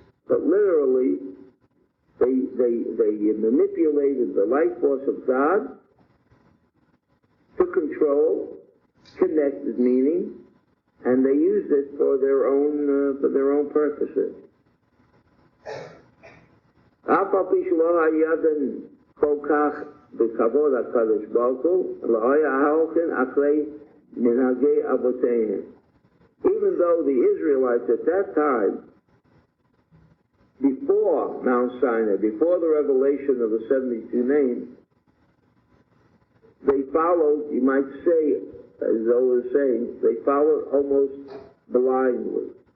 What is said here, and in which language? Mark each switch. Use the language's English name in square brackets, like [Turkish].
[English] but literally, they manipulated the life force of God to control, connected meaning, and they used it for their own purposes. [Hebrew] אף על פי שלא היה כל כך בכבוד הקדוש ברוך הוא, לא היה הולכים אחרי מנהגי אבותיהם. [English] Even though the Israelites at that time, before Mount Sinai, before the revelation of the 72 names, they followed, you might say, as Zohar is saying, they followed almost blindly.